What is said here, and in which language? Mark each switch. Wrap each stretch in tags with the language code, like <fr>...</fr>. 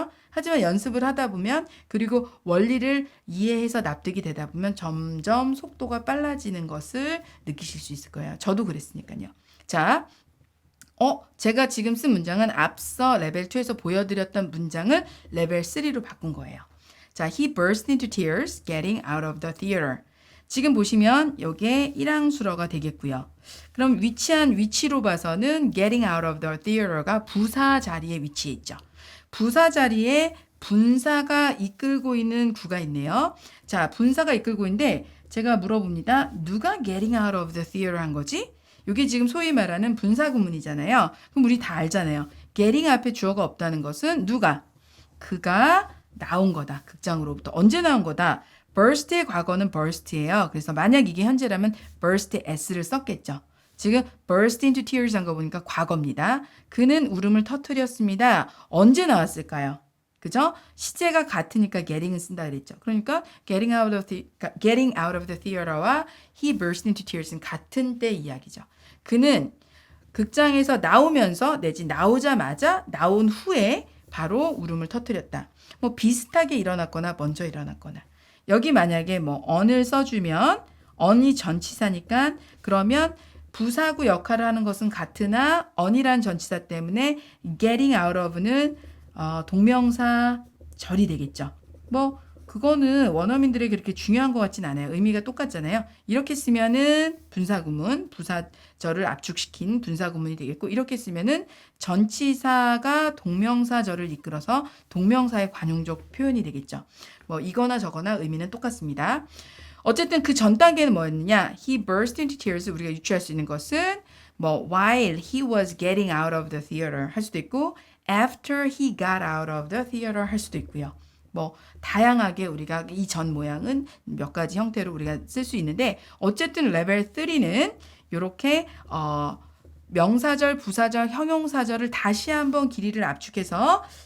<ko>하지만 연습을 하다 보면 그리고 원리를 이해해서 납득이 되다 보면 점점 속도가 빨라지는 것을 느끼실 수 있을 거예요. 저도 그랬으니까요. 자, 제가 지금 쓴 문장은 앞서 레벨 2에서 보여드렸던 문장을 레벨 3로 바꾼 거예요.</ko> <en>자, he burst into tears getting out of the theater.</en> <ko>지금 보시면 이게 일항수로가 되겠고요. 그럼 위치로 봐서는</ko> <en>getting out of the theater</en> <ko>가 부사 자리에 위치해 있죠. 부사 자리에 분사가 이끌고 있는 구가 있네요. 자, 분사가 이끌고 있는데 제가 물어봅니다. 누가</ko> <en>getting out of the theater</en> <ko>한 거지? 이게 지금 소위 말하는 분사구문이잖아요. 그럼 우리 다 알잖아요. getting 앞에 주어가 없다는 것은 누가? 그가 나온 거다. 극장으로부터. 언제 나온 거다? burst의 과거는 burst예요. 그래서 만약 이게 현재라면 burst의 s를 썼겠죠. 지금</ko> <en>burst into tears</en> <ko>한 거 보니까 과거입니다. 그는 울음을 터뜨렸습니다. 언제 나왔을까요? 그죠? 시제가 같으니까 getting은 쓴다 그랬죠. 그러니까</ko> <en>getting out of the theater</en> <ko>와</ko> <en>he burst into tears</en> <ko>는 같은 때 이야기죠. 그는 극장에서 나오면서 내지 나오자마자 나온 후에 바로 울음을 터뜨렸다. 뭐 비슷하게 일어났거나 먼저 일어났거나. 여기 만약에 뭐 on을 써주면 on이 전치사니까 그러면 부사구 역할을 하는 것은 같으나 on이란 전치사 때문에</ko> <en>getting out of</en> <ko>는 동명사 절이 되겠죠. 뭐 그거는 원어민들에게 그렇게 중요한 것 같진 않아요. 의미가 똑같잖아요. 이렇게 쓰면은 분사구문, 부사절을 압축시킨 분사구문이 되겠고 이렇게 쓰면은 전치사가 동명사절을 이끌어서 동명사의 관용적 표현이 되겠죠. 뭐 이거나 저거나 의미는 똑같습니다. 어쨌든 그 전 단계는 뭐였느냐?</ko> <en>He burst into tears.</en> <ko>우리가 유추할 수 있는 것은 뭐</ko> <en>while he was getting out of the theater</en> <ko>할 수도 있고</ko> <en>after he got out of the theater</en> <ko>할 수도 있고요. 뭐 다양하게 우리가 이 전 모양은 몇 가지 형태로 우리가 쓸 수 있는데 어쨌든 레벨 3는 이렇게 명사절, 부사절, 형용사절을 다시 한번 길이를 압축해서</ko>